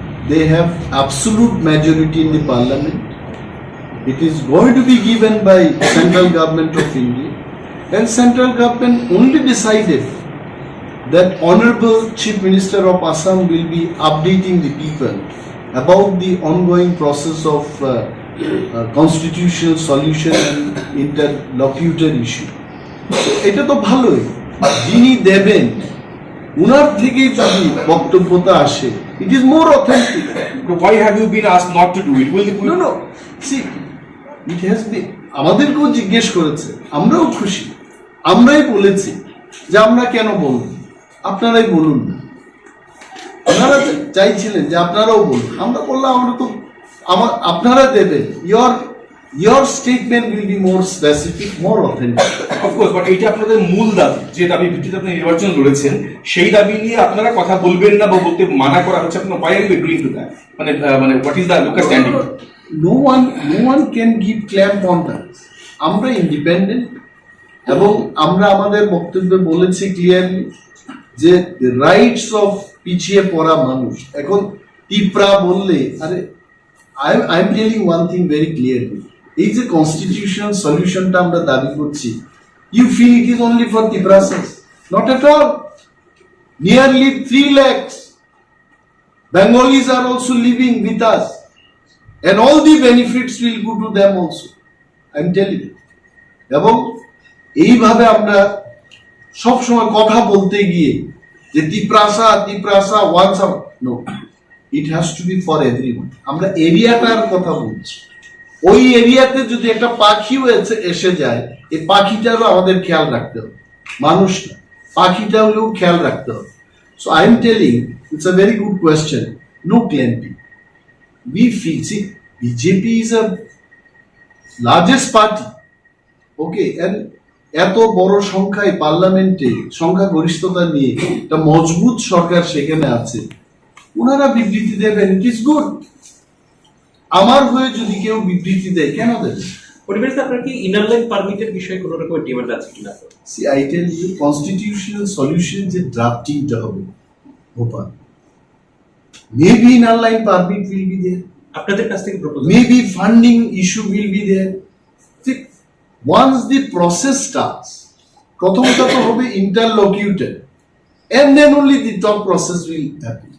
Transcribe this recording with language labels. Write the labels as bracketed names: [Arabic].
[English] They have absolute majority in the parliament. It is going to be given by central government of India, and central government only decided that Honorable Chief Minister of Assam will be updating the people about the ongoing process of constitutional solution and interlocutor issue. [Bangla] এটা তো ভালোই, যিনি দেবেন উনার থেকে যদি বক্তব্যটা আসে, it is more authentic. [English] Why have you been asked not to do it? [Bangla] No, see, it has been, আমাদেরকেও জিজ্ঞেস করেছে, আমরাও খুশি, আমরাই বলেছি যে আমরা কেন বলব, আপনারাই বলুন না। আপনারা চাইছিলেন যে আপনারাও বলুন, আমরা বললাম আমরা তো আপনারা দেবেন, your statement will be more specific, more authentic. Of course, but এইটা আপনাদের মূল দাবি, যে দাবি ভিত্তিতে আপনি নির্বাচন লড়েছেন, সেই দাবি নিয়ে আপনারা কথা বলবেন না বা বলতে মানা করা হচ্ছে। [English] আপনার why are you agreeing to that? মানে what is the local standing? No one can give clamp on that. [Bangla] আমরা ইন্ডিপেন্ডেন্ট, এবং আমরা আমাদের বক্তব্যে বলেছি ক্লিয়ারলি যে রাইটস অফ পিছিয়ে পড়া মানুষ। [English] এখন টিপ্রা বললে, আরে I am telling one thing very clearly, এই যে কনস্টিটিউশনাল সলিউশনটা আমরা দাবি করছি, you feel it is only for Tiprasas? Not at all. Nearly 3 lakhs Bengalis are also living with us, and all the benefits will go to them also. I am telling you. [Bangla] এবং এইভাবে আমরা সবসময় কথা বলতে গিয়ে যে Tiprasa once, no, it has to B for everyone. আমরা এরিয়াটার কথা বলছি। ওই এরিয়াতে যদি একটা পাখিও এসে যায়, এই পাখিটারও আমাদের খেয়াল রাখতে হবে, মানুষ না, পাখিটাও খেয়াল রাখতে হবে। [English] So I am telling, it's a very good question. No clamping. We feel, see, BJP is a largest party, okay, and [Bangla] এত বড় সংখ্যায় পার্লামেন্টে সংখ্যাগরিষ্ঠতা নিয়ে একটা মজবুত সরকার সেখানে আছে, ওনারা বিবৃতি দেবেন, ইট ইজ গুড। আমার হয়ে যদি কেউ বিবৃতি দেয়, কেন দেবে? পরিবেশে আপনার কি ইনার লাইন পারমিটের বিষয়ে কোনো রকম ডিমান্ড আছে কিনা? [English] see I tell you, constitutional solution যে ড্রাফটিংটা হবে Bhopal, maybe inner line permit will be there, [Bangla] আপনাদের কাছ থেকে proposal, [English] maybe funding issue will be there. See, once the process starts, প্রথমত তো হবে interlocutor, and then only the top process will happen.